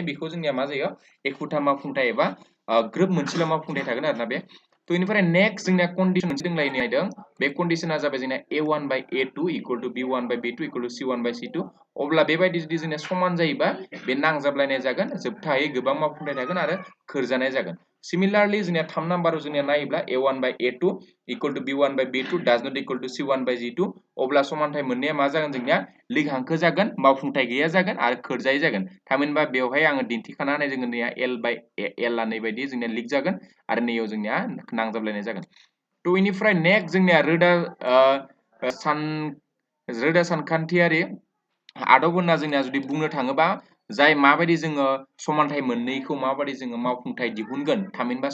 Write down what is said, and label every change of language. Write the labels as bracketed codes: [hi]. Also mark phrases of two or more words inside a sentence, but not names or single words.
[brx] बेखौ जोंनिया मा जायो एखुथा मावफुंथाय एबा ग्रोब मोनसेल मावफुंथाय थागोन आरोना बे त इनिफ्राय नेक्स्ट जोंनिया कन्डिशन मोनसे दंलायनो नायदों बे कन्डिशना जाबाय जोंना a1/a2 = b1/b2 = c1/c2 अब्ला बेबायदि जुदि जोंना समान जायोबा बे नांजाबलायनाय जागोन जोबथायै गोबां मावफुंथाय थागोन आरो खोरजानाय जागोन सिमिलारलि जोंनिया 3 नाम्बाराव जोंनिया नायोब्ला a1/a2 = b1/b2 [en] does not equal to [brx] c1/c2 अब्ला समानथाय मोननैया मा जागोन जोंनिया लिग हांखो जागोन मावफुंथाय गैया जागोन आरो खोरजायै जागोन थामहिनबा बेवहाय आङो दिन्थिखाना होनाय जोङो नैया l/l आ नैबायदि जोंनिया लिग जागोन आरो नैयाव जोंनिया नांजाबलायनाय जागोन त इनिफ्राय नेक्स्ट जोंनिया रोदा सानखान्थियारि आदब होनना जोंनिया जुदि बुंनो थाङोबा जाय माबायदि जोङो समानथाय मोननैखौ माबायदि जोङो मावफुंथाय दिहुनगोन थामहिनबा